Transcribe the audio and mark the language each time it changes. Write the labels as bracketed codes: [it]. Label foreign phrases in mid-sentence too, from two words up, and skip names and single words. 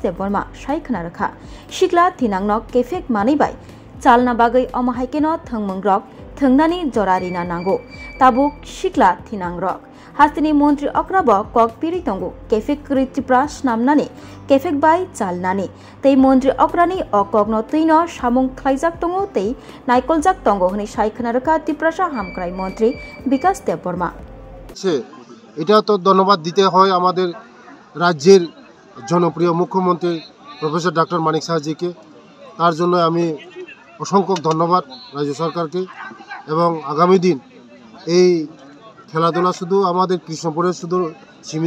[trp] देबबर्मा सायखना रखा सिक्ला थिनांनो केफेक मानिबाय चालना बागै अमाहायकेनो थंमंग रक थंनानि जरारिना नांगौ ताबुक सिक्ला थिनां रक हास्तिनि मंत्री अक्राब कक पिरि तंगो केफेक त्रिपुरा नामनानि केफेक बाय चालनानि तै मंत्री अक्रानि अकगनो तैनो सामुं खलाइजाक तंगो तै नायकलजाक तंगो हनि सायखना रखा त्रिपुरा हामक्राय मंत्री विकास देबबर्मा [bn] এটা তো ধন্যবাদ দিতে হয় আমাদের রাজ্যের জনপ্রিয় মুখ্যমন্ত্রী প্রফেসর ডক্টর মানিক সাহাজিকে তার জন্য আমি অসংখ্য ধন্যবাদ রাজ্য সরকারকে এবং আগামী দিন এই খেলাধুলা শুধু আমাদের কৃষ্ণপুরে শুধু সীমিত